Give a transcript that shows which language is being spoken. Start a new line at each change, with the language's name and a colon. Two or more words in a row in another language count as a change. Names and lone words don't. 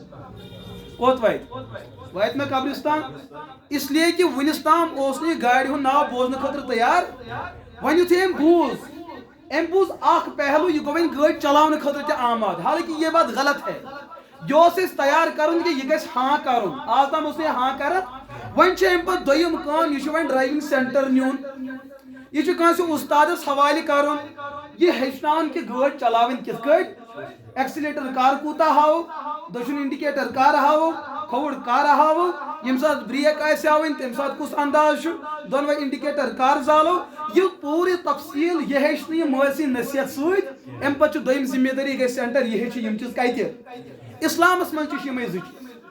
Kashmiri: کوٚت واتہِ مےٚ قبرستان اس لیے کہ وُنِس تام اوس نہٕ یہِ گاڑِ ہُنٛد ناو بوزنہٕ خٲطرٕ تیار وۄنۍ یُتھُے أمۍ بوٗز اکھ پہلوٗ یہِ گوٚو وۄنۍ گٲڑۍ چلاونہٕ خٲطرٕ تہِ آماد حالانکہ
Urdu: یہ بات غلط ہے
Kashmiri: یہ اوس اَسہِ تیار کرُن کہ یہِ گژھِ ہاں کرُن آز تام اوس نہٕ یہِ ہاں کران وۄنۍ چھِ أمۍ پتہٕ دوٚیِم کٲم یہِ چھُ وۄنۍ
English: driving centre
Kashmiri: نیُن یہ چھُ کٲنٛسہِ اُستادس حوالہٕ کرُن یہ ہیٚچھناوُن کہ گٲڑۍ چلاوٕنۍ کِتھ کٲٹھۍ ایکسیلیٹر کر کوٗتاہ ہاوو دٔچھُن انڈِکیٹر کر ہاوو کھووُر کر ہاوو ییٚمہِ ساتہٕ بریک آسہِ ہاوٕنۍ تمہِ ساتہٕ کُس انداز چھُ دۄنوَے انڈِکیٹر کر زالو یہ پوٗرٕ تفصیٖل یہ ہیٚچھِ نہٕ یہِ مٲلۍ سٕنٛدِ نصیحت سۭتۍ امہِ پتہٕ چھُ دوٚیِم ذمہٕ دٲری گژھِ سینٹر یہِ ہیٚچھِ یِم چیٖز کتہِ اسلامس منٛز تہِ چھِ یِمے زٕ چیٖز